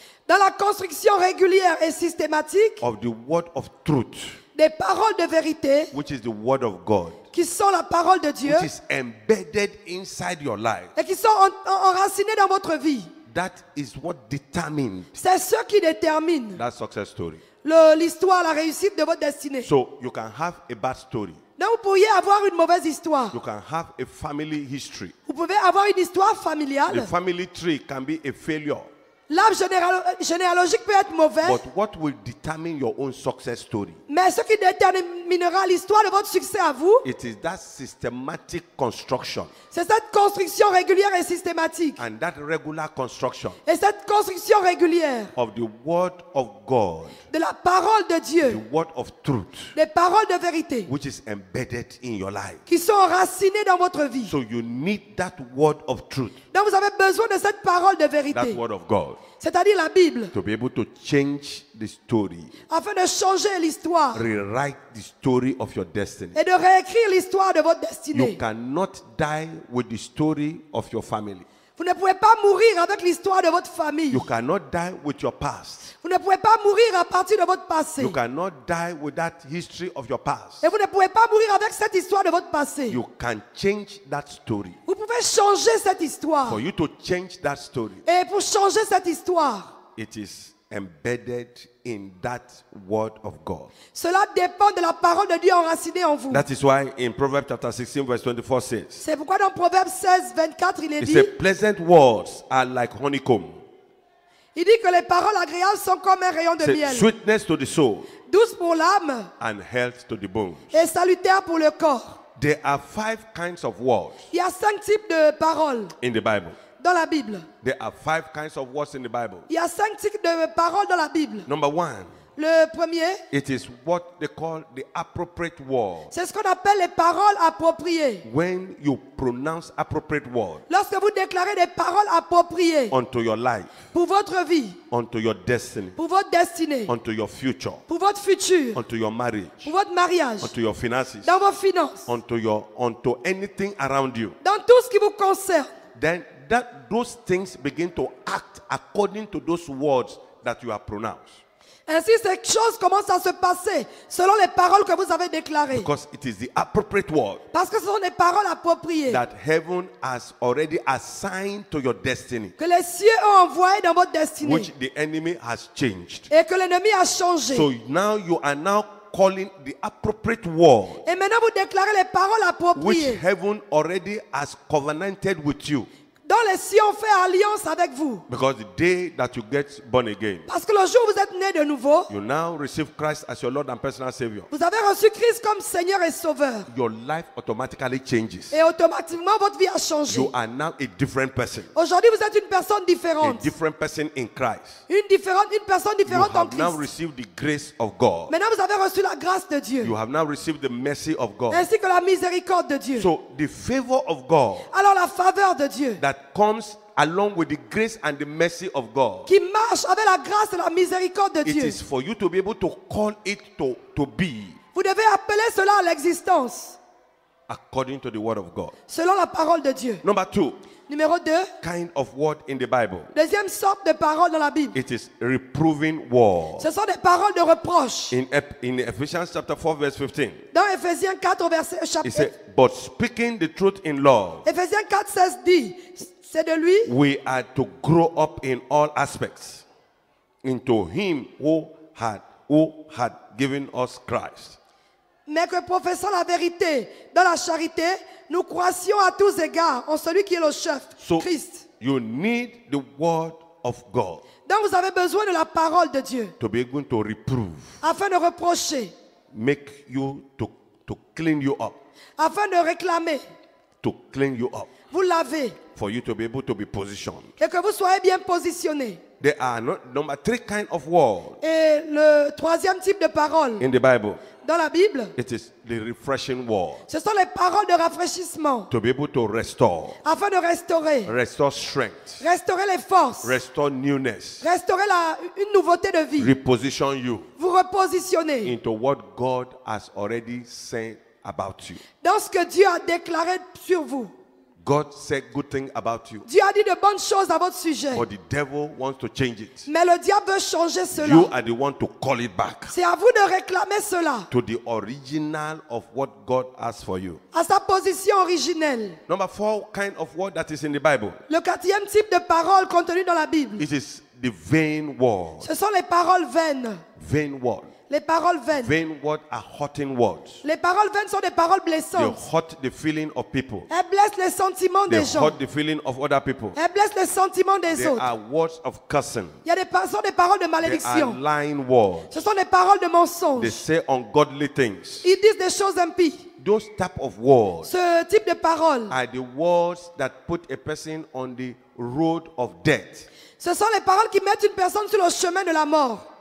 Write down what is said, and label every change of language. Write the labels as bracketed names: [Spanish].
[French] dans la construction régulière et systématique [English] of the word of truth, [French] des paroles de vérité [English] which is the word of God, [French] qui sont la parole de Dieu [English] which is embedded inside your life. [French] et qui sont enracinés dans votre vie. [English] That is what determined [French] C'est ce qui détermine [English] that success story. [French] l'histoire, la réussite de votre destinée. [English] So you can have a bad story. [French] Donc vous pourriez avoir une mauvaise histoire. [English] You can have a family history. [French] Vous pouvez avoir une histoire [English] The [French] familiale. [English] family tree can be a failure. [French] L'arbre généalogique peut être mauvais, [English] But what will determine your own success story? [French] mais ce qui déterminera l'histoire de votre succès à vous, [English] It is that systematic construction [French] c'est cette construction régulière et systématique. [English] and that regular construction [French] Et cette construction régulière [English] of the word of God, [French] de la parole de [English] the [French] Dieu, [English] word of truth, [French] des paroles de vérité [English] which is embedded in your life. [French] qui sont enracinées dans votre vie. [English] So you need that word of truth, [French] Donc vous avez besoin de cette parole de [English] that [French] vérité, [English] word of God, [French] c'est-à-dire la Bible, [English] to be able to change the story, [French] afin de changer l'histoire [English] rewrite the story of your destiny. [French] et de réécrire l'histoire de votre [English] You [French] destinée. [English] cannot die with the story of your family. [French] Vous ne pouvez pas mourir avec l'histoire de votre famille. [English] You cannot die with your past. [French] Vous ne pouvez pas mourir à partir de votre passé. [English] You cannot die with that history of your past. [French] Et vous ne pouvez pas mourir avec cette histoire de votre passé. [English] You can change that story. [French] Vous pouvez changer cette histoire. [English] For you to change that story, [French] Et pour changer cette histoire, [English] it is embedded in that word of God. [French] cela dépend de la parole de Dieu enracinée en vous. [English] That is why in Proverbs chapter 16 verse 24 says, [French] C'est pourquoi dans Proverbe 16, 24, il est [English] it [French] dit, [English] says, pleasant words are like honeycomb. [French] il dit que les paroles agréables sont comme un rayon de [English] Say, [French] miel, [English] sweetness to the soul [French] douces pour l'âme [English] and health to the bones. [French] et salutaires pour le corps. [English] There are 5 kinds of words [French] Il y a 5 types de paroles [English] in the Bible. [French] dans la Bible. [English] There are 5 kinds of words in the Bible. [French] Il y a 5 types de paroles dans la Bible. [English] Number 1, [French] Le premier, [English] it is what they call the appropriate word. [French] c'est ce qu'on appelle les paroles appropriées. [English] When you pronounce appropriate word [French] Lorsque vous déclarez des paroles appropriées [English] unto your life, [French] pour votre vie, [English] unto your destiny, [French] pour votre destinée, [English] unto your future, [French] pour votre futur, [English] unto your marriage, [French] pour votre mariage, [English] unto your finances, [French] dans vos finances, [English] unto anything around you, [French] dans tout ce qui vous concerne, [English] then those things begin to act according to those words that you have pronounced. [French] ainsi ces choses commencent à se passer selon les paroles que vous avez déclarées. [English] Because it is the appropriate word [French] Parce que ce sont des paroles appropriées [English] that heaven has already assigned to your destiny, [French] que les cieux ont envoyées dans votre destinée [English] which the enemy has changed. [French] et que l'ennemi a changé. [English] So now you are now calling the appropriate word, [French] Et maintenant vous déclarez les paroles [English] which [French] appropriées [English] heaven already has covenanted with you. [French] Dans les cieux, on fait alliance avec vous. [English] Because the day that you get born again, [French] Parce que le jour où vous êtes né de nouveau, [English] you now receive Christ as your Lord and personal Savior. [French] vous avez reçu Christ comme Seigneur et Sauveur. [English] Your life automatically changes. [French] Et automatiquement, votre vie a changé. [English] You are now a different person. [French] Aujourd'hui, vous êtes une personne [English] A [French] différente. [English] different person in Christ. [French] Une personne [English] You [French] différente en [English] have now [French] Christ. [English] received the grace of God. [French] Maintenant, vous avez reçu la grâce de Dieu. [English] You have now received the mercy of God. [French] Ainsi que la miséricorde de Dieu. [English] So the favor of God [French] Alors la faveur de Dieu, [English] that comes along with the grace and the mercy of God, [French] qui marche avec la grâce et la miséricorde de [English] it [French] Dieu. [English] is for you to be able to call it to be [French] Vous devez appeler cela à l'existence, [English] according to the word of God. [French] selon la parole de Dieu. [English] Number two, [French] Numéro 2, [English] kind of word in the Bible. [French] deuxième sorte de parole dans la Bible. [English] It is reproving word. [French] Ce sont des paroles de reproche. [English] In Ephesians chapter 4 verse 15, [French] Dans Éphésiens 4, verset [English] it [French] chapitre. [English] said, but speaking the truth in love, [French] Éphésiens 4, 16 dit, c'est de lui [English] we are to grow up in all aspects into him who had given us Christ. [French] mais que professant la vérité dans la charité, nous croissions à tous égards en celui qui est le chef, [English] So [French] Christ. [English] you need the word of God [French] Donc vous avez besoin de la parole de Dieu [English] to be able to reprove, [French] afin de reprocher, [English] make you to clean you up, [French] afin de réclamer, [English] to clean you up, [French] vous laver [English] for you to be able to be positioned. [French] et que vous soyez bien positionné. [English] There are number three kind of word [French] Et le troisième type de parole [English] in the Bible. [French] dans la Bible, [English] It is the refreshing word [French] ce sont les paroles de rafraîchissement [English] to be able to restore [French] afin de restaurer [English] strength, [French] les forces, [English] restore newness, [French] restaurer une nouveauté de vie, [English] reposition you [French] vous repositionner [English] into what God has already said about you. [French] dans ce que Dieu a déclaré sur vous. [English] God said good things about you, [French] Dieu a dit de bonnes choses à votre sujet, [English] but the devil wants to change it. [French] mais le diable veut changer [English] You [French] cela. [English] are the one to call it back [French] C'est à vous de réclamer cela [English] to the original of what God has for you. [French] à sa position originelle. [English] Number four kind of word that is in the Bible. [French] Le quatrième type de parole contenue dans la Bible, [English] It is the vain word. [French] ce sont les paroles vaines. [English] Vain word. [French] Les paroles vaines. [English] Vain words are hurting words. [French] Les paroles vaines sont des paroles [English] They [French] blessantes. [English] hurt the feeling of people. [French] Elles blessent les sentiments [English] They [French] des gens. [English] hurt the feeling of other people. [French] Elles blessent les sentiments des [English] They [French] autres. [English] are words of cursing. [French] Il y a sont des paroles de [English] They are [French] malédiction. [English] lying words. [French] Ce sont des paroles de [English] They [French] mensonges. [English] say ungodly things. [French] Ils disent des choses impies. [English] Those type of words [French] Ce type de paroles, [English] are the words that put a person on the road of death. [French] ce sont les paroles qui mettent une personne sur le chemin de la mort.